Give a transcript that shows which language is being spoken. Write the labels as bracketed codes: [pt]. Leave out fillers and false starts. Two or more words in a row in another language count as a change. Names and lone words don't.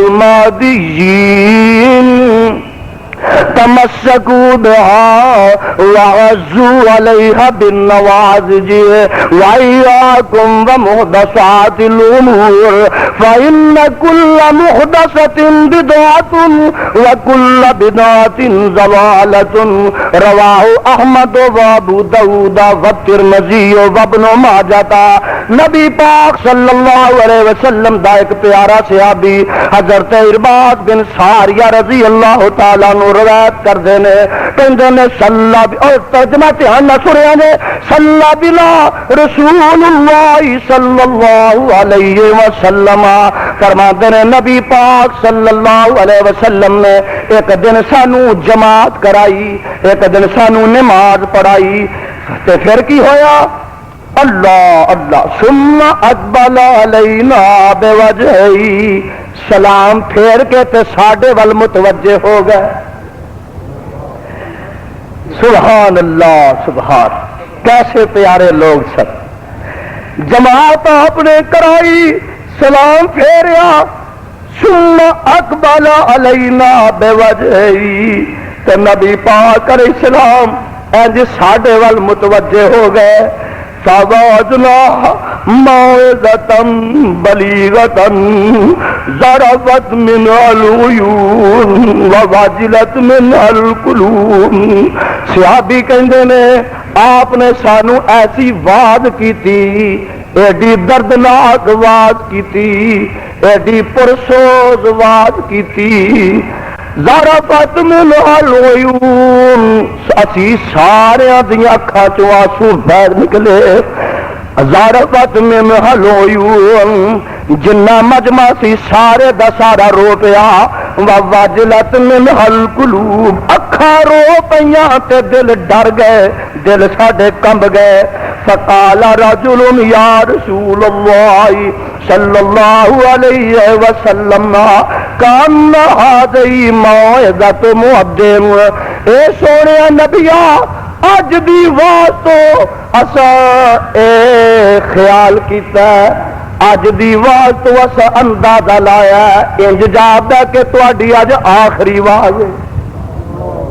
[ar] المهديين تمسكوا بها وعزوا عليها بالنواجذ وإياكم ومحدثات الأمور فإن كل محدثة بدعة وكل بدعة ضلالة، رواه أحمد وأبو داود والترمذي وابن ماجہ۔ [pa] نبی پاک [ar] صلی اللہ علیہ وسلم [pa] دا ایک پیارا صحابی حضرت ارباز بن ساریہ [ar] رضی اللہ تعالیٰ عنہ [pa] روایت کر دینے، کہندے نے صلی، اور ترجمہ دھیان نہ سنیا نے، [ar] صلی بنا رسول اللہ صلی اللہ علیہ وسلم، [pa] فرماتے ہیں نبی پاک [ar] صلی اللہ علیہ وسلم [pa] نے ایک دن سانو جماعت کرائی، ایک دن سانو نماز پڑھائی، تے پھر کی ہویا؟ [ar] اللہ اللہ، ثم اقبل علینا بوجہی، [pa] سلام پھیر کے تے ساڈے ول متوجہ ہو گئے۔ [ar] سبحان اللہ، [ur] سبحان، کیسے پیارے لوگ سب۔ [pa] جماعت آپ نے کرائی، سلام پھیریا، [ar] ثم اقبل علینا بوجہی، [pa] تے نبی پاک علیہ السلام انج ساڈے ول متوجہ ہو گئے۔ [ar] فوازنا موعظة بلیغة ضربت منها العیون ووجلت منها القلوب، [pa] صحابی کہندے نے آپ نے سانو ایسی واز کیتی، ایڈی دردناک واز کیتی، ایڈی پرسوز واز کیتی، [ar] ضربت منها العیون، [pa] اسی سارے دیاں اکھاں چوں آنسو بہہ نکلے، [ar] ضربت منها العیون، [pa] جنہ مجمع سی سارے دا سارا رو پیا، [ar] ووجلت منها القلوب، [pa] اکھاں رو پیاں تے دل ڈر گئے، دل ساڈے کمب گئے۔ [ar] فقال رجل یا رسول اللہ صلی اللہ علیہ وسلم کان هذه موعظة مودع، [pa] اے سونے نبیا اج دی واز تو اساں اے خیال کیتا ہے، اج دی واز تو اساں اندازہ لایا ہے، انج جاپدا کہ تہاڈی اج آخری واز ہے۔